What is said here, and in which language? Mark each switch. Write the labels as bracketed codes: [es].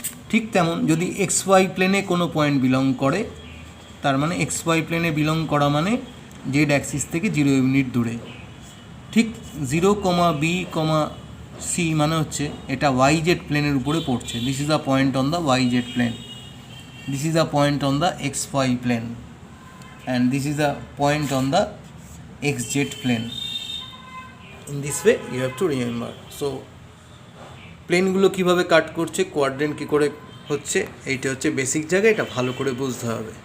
[bn] ঠিক তেমন যদি এক্স ওয়াই প্লেনে কোনো পয়েন্ট বিলং করে, তার মানে এক্স ওয়াই প্লেনে বিলং করা মানে জেড অ্যাক্সিস থেকে 0 ইউনিট দূরে। ঠিক 0, B, C মানে হচ্ছে এটা ওয়াই জেড প্লেনের উপরে পড়ছে। [en] This is a point on the Y Z plane, this is a point on the xy plane, and this is a point on the xz plane. In this way you have to remember. [bn] So প্লেনগুলো কীভাবে কাট করছে, quadrant কী করে হচ্ছে, এইটা হচ্ছে basic জায়গা, এটা ভালো করে বুঝতে হবে।